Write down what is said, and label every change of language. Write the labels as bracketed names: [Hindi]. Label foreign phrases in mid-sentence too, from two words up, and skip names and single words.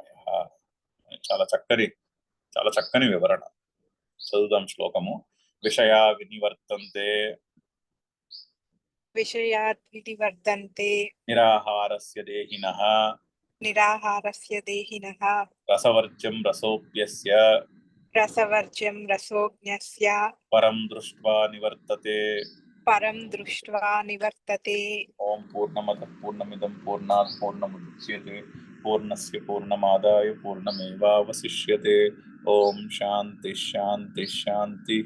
[Telugu] చాలా చక్కని వివరణ. చదువుదాం శ్లోకము. [Sanskrit] విషయా వినివర్తంతే నిరాహారస్య దేహినః రసవర్జ్యం రసోప్యస్య रसवर्ज्यं रसोऽज्ञस्य परं दृष्ट्वा निवर्तते। परं दृष्ट्वा निवर्तते। ओम पूर्णमदः पूर्णमिदं पूर्णात् पूर्णमुदच्यते पूर्णस्य पूर्णमादाय पूर्णमेवावशिष्यते। ओम शांति शांति शांति।